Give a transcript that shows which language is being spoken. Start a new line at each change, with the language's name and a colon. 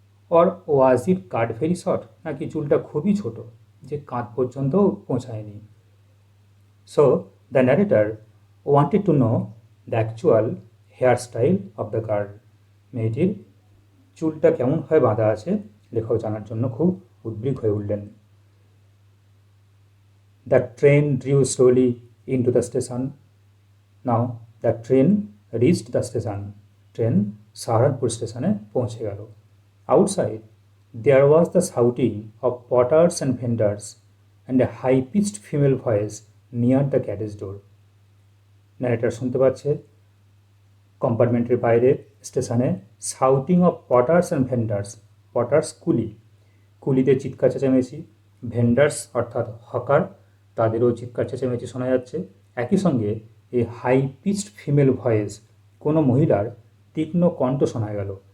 English: or was it cut very short,
Bangla: নাকি চুলটা খুবই ছোট যে কাঁধ পর্যন্তও পৌঁছায়নি।
English: So the narrator wanted to know the actual hair style of the girl.
Bangla: মেয়েটির চুলটা কেমনভাবে বাঁধা আছে লেখক জানার জন্য খুব উদ্বিগ্ন হয়ে উঠলেন।
English: The train drew slowly into the station. Now the train reached the station.
Bangla: Train Saharanpur স্টেশনে পৌঁছে গেল।
English: Outside there was the shouting of porters and vendors and a high-pitched female voice near the carriage door.
Bangla: Narrator শুনতে পাচ্ছে কম্পার্টমেন্টের বাইরে স্টেশনে
English: Shouting of porters and vendors.
Bangla: Potter's কুলি, কুলিদের চিৎকার চেঁচামেচি, ভেন্ডার্স অর্থাৎ হকার তাদেরও চিৎকার চেঁচামেচি শোনা যাচ্ছে। একই সঙ্গে এই হাই পিচড ফিমেল ভয়েস, কোনো মহিলার তীক্ষ্ণ কণ্ঠ শোনা গেল।